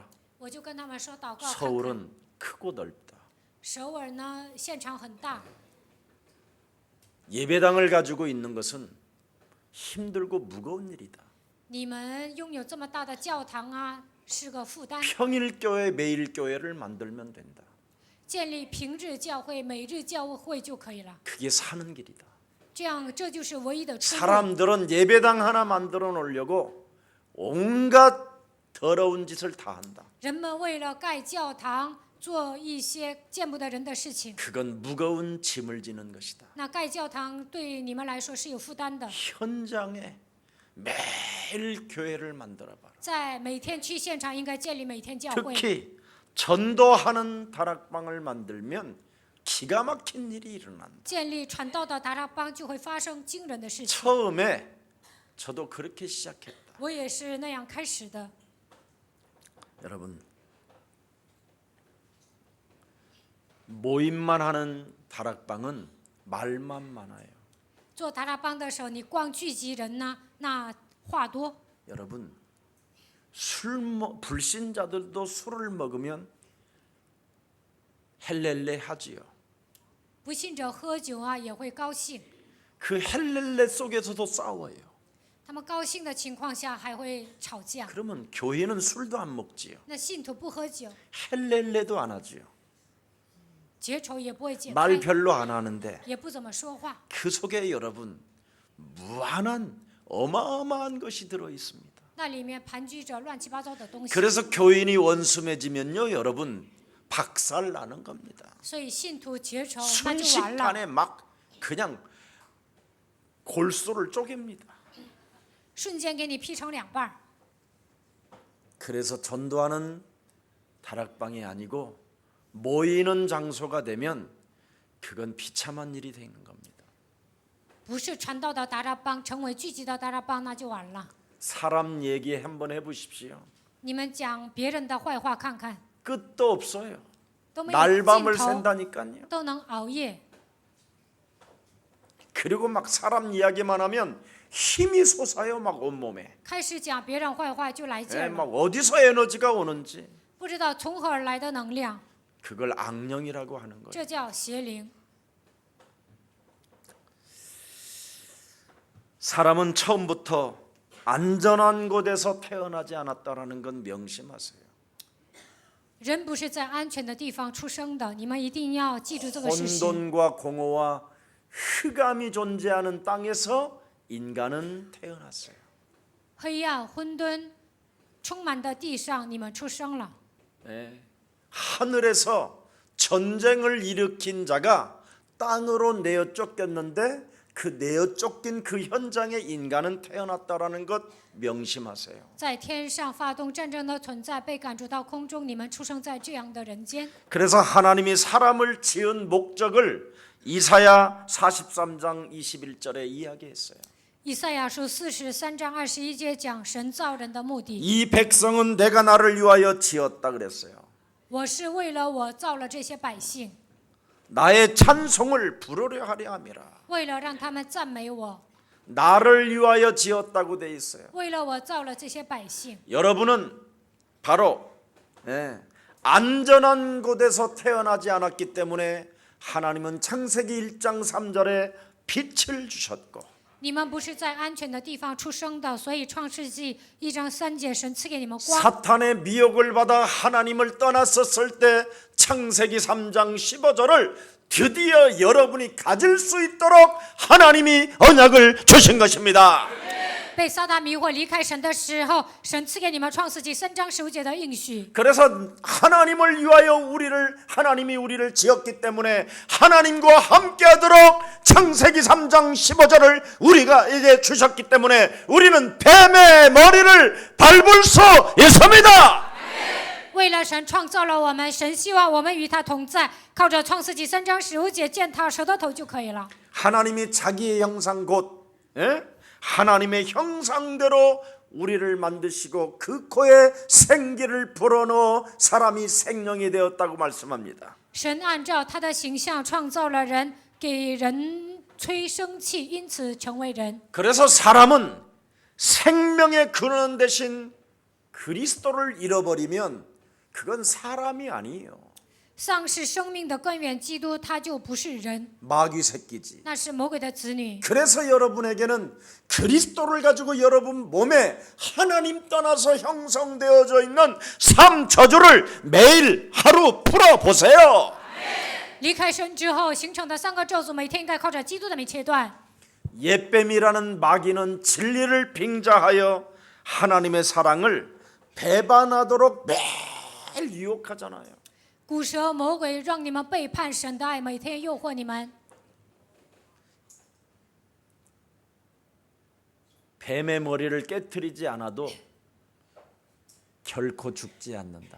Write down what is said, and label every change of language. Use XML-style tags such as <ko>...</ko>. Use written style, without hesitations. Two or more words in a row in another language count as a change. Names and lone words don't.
<zh>我就跟他们说祷告看看。</zh> <ko>서울은 크고 넓다.</ko> <zh>首尔呢现场很大，</zh> <ko>예배당을 가지고 있는 것은 힘들고 무거운 일이다.</ko> <zh>你们拥有这么大的教堂啊是个负担。</zh> <ko>평일교회 매일교회를 만들면 된다.</ko> <zh>建立平日教会、每日教会就可以了，</zh> <ko>그게 사는 길이다.</ko> <zh>这样这就是唯一的出路。</zh> <ko>사람들은 예배당 하나 만들어 놓으려고 온갖 더러운 짓을 다 한다.</ko> <zh>人们为了盖教堂做一些见不得人的事情，</zh> <ko>그건 무거운 짐을 지는 것이다.</ko> <zh>那盖教堂对你们来说是有负担的。</zh> <ko>현장에 매일 교회를 만들어 봐라.</ko> <zh>在每天去现场应该建立每天教会，</zh> <ko>특히 전도하는 다락방을 만들면 기가 막힌 일이 일어난다.</ko> <zh>建立传道的达拉邦就会发生惊人的事情。</zh> <ko>처음에 저도 그렇게 시작했다.</ko> <zh>我也是那样开始的。</zh> <ko>여러분 모임만 하는 다락방은 말만 많아요.</ko> <zh>做达拉邦的时候，你光聚集人呢，那话多。</zh> <ko>여러분 불신자들도 술을 먹으면 헬렐레 하지요.</ko> <zh>不信者喝酒啊也会高兴，</zh> <ko>그 헬렐레 속에서도 싸워요.</ko> <zh>他们高兴的情况下还会吵架。</zh> <ko>그러면 교회는 술도 안 먹지요.</ko> <zh>那信徒不喝酒，</zh> <ko>헬렐레도 안 하지요.</ko> <zh>结仇也不会解</zh> <ko>말</ko> <zh>开，</zh> <ko>별로 안 하는데</ko> <zh>也不怎么说话。</zh> <ko>그 속에 여러분 무한한 어마어마한 것이 들어 있습니다.</ko> <zh>那里面盘踞着乱七八糟的东西。</zh> <ko>그래서 교인이 원수 맺으면요, 여러분 박살 나는 겁니다.</ko> <zh>所以信徒结仇那就完了，</zh> <ko>순식간에 막 그냥 골수를 쪼갭니다.</ko> <zh>瞬间给你劈成两半儿。</zh> <ko>그래서 전도하는 다락방이 아니고 모이는 장소가 되면 그건 비참한 일이 되는 겁니다.</ko> <zh>不是传道的达拉邦成为聚集的达拉邦，那就完了。</zh> <ko>사람 얘기 한번 해보십시오.</ko> <zh>你们讲别人的坏话看看，</zh> <ko>끝도 없어요.</ko> <zh>都没有</zh> <ko>날밤을</ko> <zh>尽头，</zh> <ko>샌다니까요.</ko> <zh>都能熬夜。</zh> <ko>그리고 막 사람 이야기만 하면 힘이 솟아요, 막 온몸에.</ko> <zh>开始讲别人坏话就来劲儿</zh> <ko>막</ko> <zh>了，</zh> <ko>어디서 에너지가 오는지</ko> <zh>不知道从何而来的能量，</zh> <ko>그걸 악령이라고 하는 거예요.</ko> <zh>这叫邪灵。</zh> <ko>사람은 처음부터 안전한 곳에서 태어나지 않았다라는 건 명심하세요.</ko> <zh>人不是在安全的地方出生的，你们一定要记住这个事实。</zh> <ko>혼돈과 공허와 흑암이 존재하는 땅에서 인간은 태어났어요.</ko> <zh>黑暗混沌充满的地上，你们出生了。</zh> <ko>네. 하늘에서 전쟁을 일으킨 자가 땅으로 내어 쫓겼는데 그 내어 쫓긴 그 현장에 인간은 태어났다라는 것 명심하세요.</ko> <zh>在天上发动战争的存在被赶逐到空中，你们出生在这样的人间。</zh> <ko>그래서 하나님이 사람을 지은 목적을 이사야 43장 21절에 이야기했어요.</ko> <zh>以赛亚书43章21节讲神造人的目的。</zh> <ko>이 백성은 내가 나를 위하여 지었다 그랬어요.</ko> <zh>我是为了我造了这些百姓，</zh> <ko>나의 찬송을 부르려 하려 함이라.</ko> <zh>为了让他们赞美我，</zh> <ko>나를 위하여 지었다고 돼 있어요.</ko> <zh>为了我造了这些百姓。</zh> <ko>여러분은 바로 안전한 곳에서 태어나지 않았기 때문에 하나님은 창세기 1장 3절에 빛을 주셨고</ko> <zh>你们不是在安全的地方出生的，所以创世纪1章3节神赐给你们光。</zh> <ko>사탄의 미혹을 받아 하나님을 떠났었을 때 창세기 3장 15절을 드디어 여러분이 가질 수 있도록 하나님이 언약을 주신 것입니다.</ko> <zh>被撒旦迷惑离开神的时候，神赐给你们创世纪3章15节的应许。</zh> <ko>그래서 하나님을 위하여 하나님이 우리를 지었기 때문에 하나님과 함께하도록 창세기 3장 15절을 우리에게 주셨기 때문에 우리는 뱀의 머리를 밟을 수 있습니다.</ko> <zh>为了神创造了我们，神希望我们与他同在，靠着创世纪3章15节践踏蛇的头就可以了。</zh> <ko>하나님이 자기의 형상 곧 하나님의 형상대로 우리를 만드시고 그 코에 생기를 불어넣어 사람이 생명이 되었다고 말씀합니다.</ko> <zh>神按照他的形象创造了人，给人催生气，因此成为人。</zh> <ko>그래서 사람은 생명의 근원 대신 그리스도를 잃어버리면 그건 사람이 아니에요.</ko> <zh>丧失生命的根源，基督他就不是人，</zh> <ko>마귀 새끼지.</ko> <zh>那是魔鬼的子女。</zh> <ko>그래서 여러분에게는 그리스도를 가지고 여러분 몸에 하나님 떠나서 형성되어져 있는 삶 저주를 매일 하루 풀어보세요.</ko> <zh>离开神之后形成的3个咒诅，每天应该靠着基督的名切断。</zh> <ko>옛뱀이라는 마귀는 진리를 빙자하여 하나님의 사랑을 배반하도록 매일 유혹하잖아요.</ko> <zh>古蛇魔鬼让你们背叛神的爱，每天诱惑你们。</zh> <ko>뱀의 머리를 깨트리지 않아도 결코 죽지 않는다고.</ko>